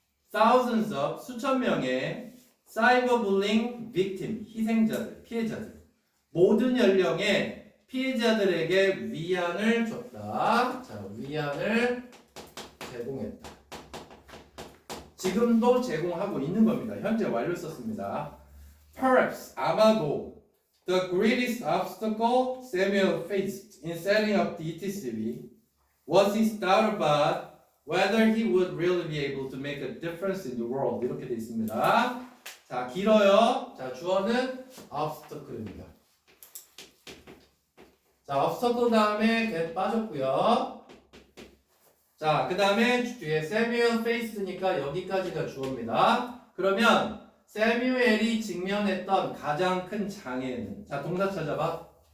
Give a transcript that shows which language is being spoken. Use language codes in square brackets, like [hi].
[en] thousands of, [ko] 수천 명의 [en] cyberbullying victim, [ko] 희생자들, 피해자들. 모든 연령의 피해자들에게 위안을 줬다. 자, 위안을 제공했다. 지금도 제공하고 있는 겁니다. 현재 완료 썼습니다. [en] Perhaps, [ko] 아마도 [en] the greatest obstacle Samuel faced in setting up the ETCB was his doubt about whether he would really be able to make a difference in the world. [ko] 이렇게 되어 있습니다. 자, 길어요. 자, 주어는 obstacle입니다. 자, obstacle 다음에 get 빠졌고요. 자, 그 다음에 뒤에 Samuel faced니까 여기까지가 주어입니다. 그러면 세뮤엘이 직면했던 가장 큰 장애는, 자, 동사 찾아봐.